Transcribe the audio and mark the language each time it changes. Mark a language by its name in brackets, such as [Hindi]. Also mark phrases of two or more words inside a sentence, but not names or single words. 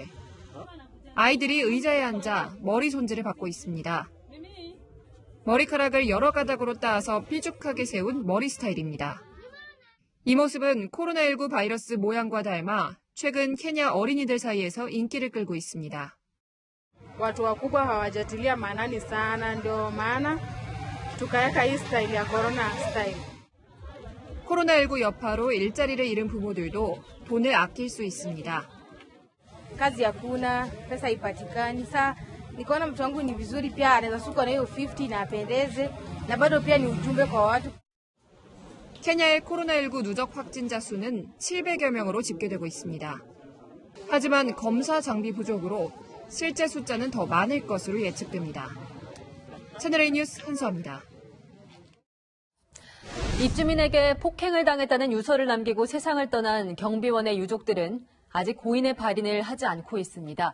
[Korean] 아이들이 의자에 앉아 머리 손질을 받고 있습니다. 머리카락을 여러 가닥으로 따서 삐죽하게 세운 머리 스타일입니다. 이 모습은 코로나19 바이러스 모양과 닮아 최근 케냐 어린이들 사이에서 인기를 끌고 있습니다. [Swahili] Watu wakubwa hawajatilia maanani sana, ndio maana tukaweka hii style ya [English] corona style. [Korean] 코로나19 여파로 일자리를 잃은 bu모들도 돈을 아낄 수 있습니다. [Swahili] Kazi hakuna, pesa haipatikani. Sasa nikaona mtu wangu ni vizuri pia anaweza suka na hiyo 50 na apendeze na bado pia ni ujumbe kwa watu. [Korean] 케냐의 코로나19 누적 확진자 수는 700여 명으로 집계되고 있습니다. 하지만 검사 장비 부족으로 실제 숫자는 더 많을 것으로 예측됩니다. 채널A 뉴스 한수아입니다. 입주민에게 폭행을 당했다는 유서를 남기고 세상을 떠난 경비원의 유족들은 아직 고인의 발인을 하지 않고 있습니다.